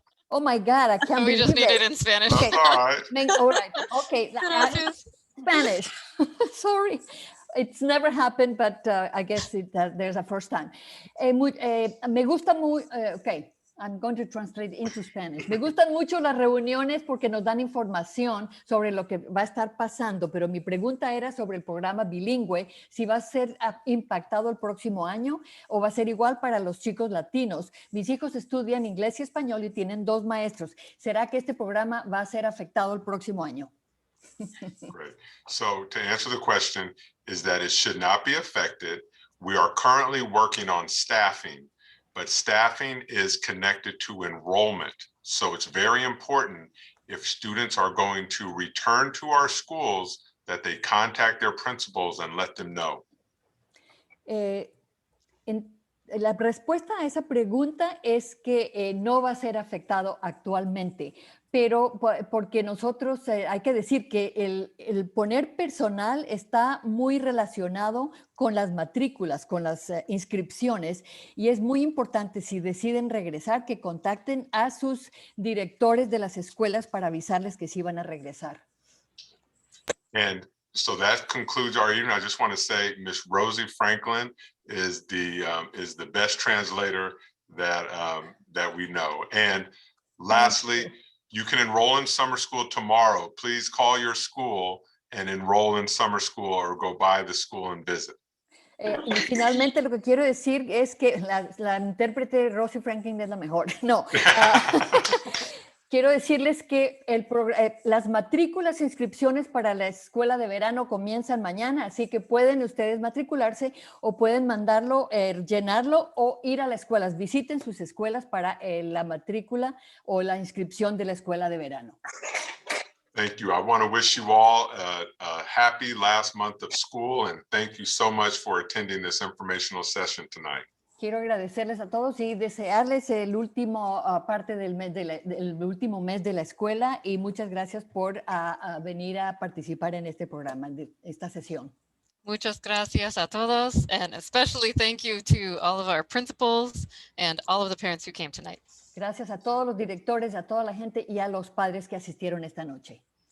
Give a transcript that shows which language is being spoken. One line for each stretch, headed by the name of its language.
English: Oh my God, I can't We believe just need it. it in Spanish. Okay. All right. All right. Okay.
Spanish: Gracias.
English: Spanish. Sorry. It's never happened, but I guess there's a first time.
Spanish: Me gusta muy,
English: okay. I'm going to translate into Spanish.
Spanish: Me gustan mucho las reuniones porque nos dan información sobre lo que va a estar pasando, pero mi pregunta era sobre el programa bilingüe, si va a ser impactado el próximo año o va a ser igual para los chicos latinos. Mis hijos estudian inglés y español y tienen 2 maestros. ¿Será que este programa va a ser afectado el próximo año?
English: Great. So to answer the question is that it should not be affected. We are currently working on staffing, but staffing is connected to enrollment. So it's very important if students are going to return to our schools that they contact their principals and let them know.
Spanish: La respuesta a esa pregunta es que no va a ser afectado actualmente, pero porque nosotros hay que decir que el poner personal está muy relacionado con las matrículas, con las inscripciones, y es muy importante si deciden regresar que contacten a sus directores de las escuelas para avisarles que sí van a regresar.
English: And so that concludes our evening. I just want to say Miss Rosie Franklin is the best translator that we know. And lastly, you can enroll in summer school tomorrow. Please call your school and enroll in summer school or go by the school and visit.
Spanish: Y finalmente lo que quiero decir es que la intérprete Rosie Franklin es la mejor. No. Quiero decirles que las matrículas e inscripciones para la escuela de verano comienzan mañana, así que pueden ustedes matricularse o pueden mandarlo, llenarlo o ir a las escuelas. Visiten sus escuelas para la matrícula o la inscripción de la escuela de verano.
English: Thank you. I want to wish you all a happy last month of school, and thank you so much for attending this informational session tonight.
Spanish: Quiero agradecerles a todos y desearles el último parte del mes del último mes de la escuela, y muchas gracias por venir a participar en este programa, de esta sesión. Muchas gracias a todos,
English: and especially thank you to all of our principals and all of the parents who came tonight.
Spanish: Gracias a todos los directores, a toda la gente y a los padres que asistieron esta noche.